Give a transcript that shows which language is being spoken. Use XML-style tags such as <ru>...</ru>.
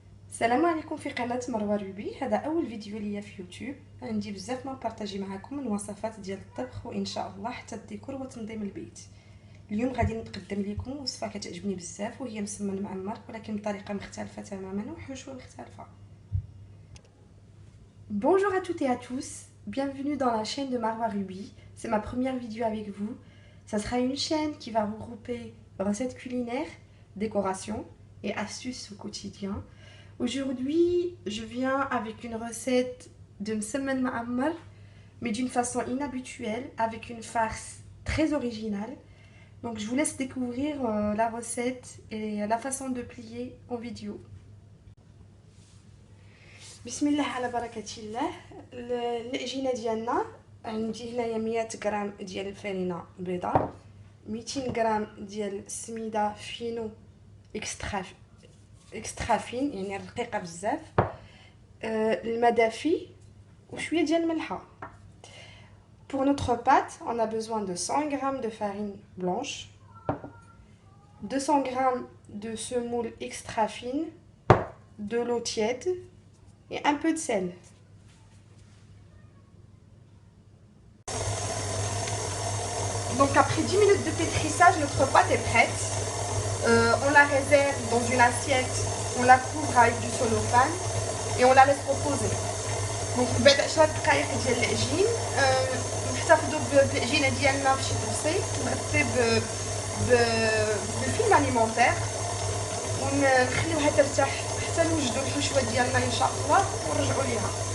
<ar>السلام عليكم في قناة مروة روبي. هذا أول فيديو ليا في يوتيوب. عندي بزاف ما نبارطاجي معكم من وصفات ديال الطبخ وإن شاء الله حتى الديكور وتنظيم البيت. اليوم غادي نقدم لكم وصفة كتعجبني بزاف وهي مسمن معمر ولكن بطريقة مختلفة تماما وحشوة مختلفة.</ar> <fr>Bonjour à toutes et à tous, bienvenue dans la chaîne de Marwa Ruby. C'est ma première vidéo avec vous. Ça sera une chaîne qui va regrouper recettes culinaires, décorations et astuces au quotidien. Aujourd'hui, je viens avec une recette de msemen ma'ammar, mais d'une façon inhabituelle, avec une farce très originale. Donc je vous laisse découvrir la recette et la façon de plier en vidéo.</fr> <ar>Bismillah ala barakatillah. العجينه ديالنا عندي هنايا 100 غرام ديال الفرينه بيضاء، 200 غرام ديال السميده فينو اكسترا فين يعني رقيقه بزاف، الماء دافي وشويه ديال الملحه.</ar> <fr>Pour notre pâte, on a besoin de 100 g de farine blanche, 200 g de semoule extra fine, de l'eau tiède et un peu de sel. Donc après 10 minutes de pétrissage, notre pâte est prête. On la réserve dans une assiette, on la couvre avec du cellophane et on la laisse reposer.</fr> <ar>Donc بعد 10 دقائق ديال العجين نحتفظوا بالعجينه ديالنا في شي طبسي مغطي بالفيلم اليمونتير ونخليوها ترتاح حتى نوجدوا الحشوه ديالنا ان شاء الله ونرجعوا ليها.</ar>